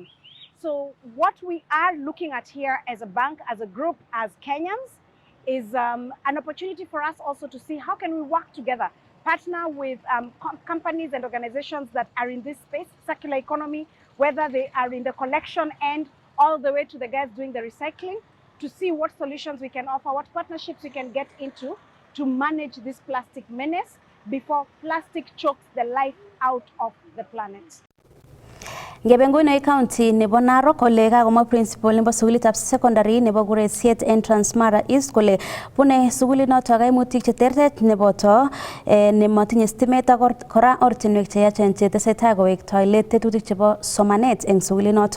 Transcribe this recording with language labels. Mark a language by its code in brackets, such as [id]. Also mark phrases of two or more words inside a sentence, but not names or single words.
[en] So what we are looking at here as a bank, as a group, as Kenyans, is an opportunity for us also to see how can we work together, partner with companies and organizations that are in this space, circular economy, whether they are in the collection end all the way to the guys doing the recycling, to see what solutions we can offer, what partnerships we can get into to manage this plastic menace before plastic chokes the life out of the planet. [kln] Ngebenguno county nebo Narok kole kakomwa principal nebo sukulitab secondary nebo Kuresiet Entrance Mara East kole bune sukulinoto kaimutik cheterter neboto nemotinye stimet ak kora ortinwek cheyachen chetesetai kowektoi let tetutik chebo somanet eng sukulinoto.